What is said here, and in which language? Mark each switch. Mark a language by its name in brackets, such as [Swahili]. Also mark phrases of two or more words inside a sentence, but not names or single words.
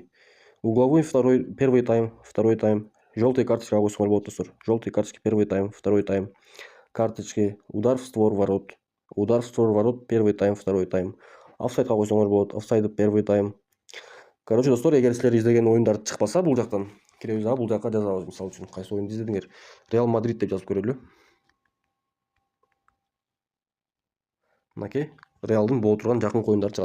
[Russian] Угловой первый тайм, второй тайм. Желтый карточка [Kyrgyz] койсоңор болот, достор. [Russian] Желтый карточки первый тайм, второй тайм. Карточки удар в створ ворот. Удар в створ ворот первый тайм, второй тайм. [Kyrgyz] Офсайдка койсоңор болот. [Russian] Офсайды первый тайм. [Kyrgyz] Короче, достор, эгер силер издеген оюндар чыкпаса бул жактан, киребиз дагы бул жакка жазабыз. Мисалы үчүн кайсы оюнду издедиңер? Реал Мадрид деп жазып көрөлү. Мынакей, Реалдын боло турган жакынкы оюндары чыгат.